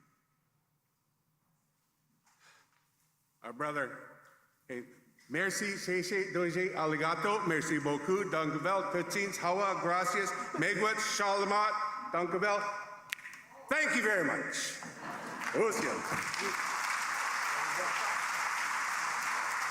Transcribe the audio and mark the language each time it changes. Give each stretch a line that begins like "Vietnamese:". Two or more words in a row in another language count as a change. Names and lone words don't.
English: Our brother, hey, merci, Sheshe, Doje, Aligato, merci beaucoup, Dankevel, Petins, Hawa, Gracias, Megwet, Shalamat, Dankevel. Thank you very much.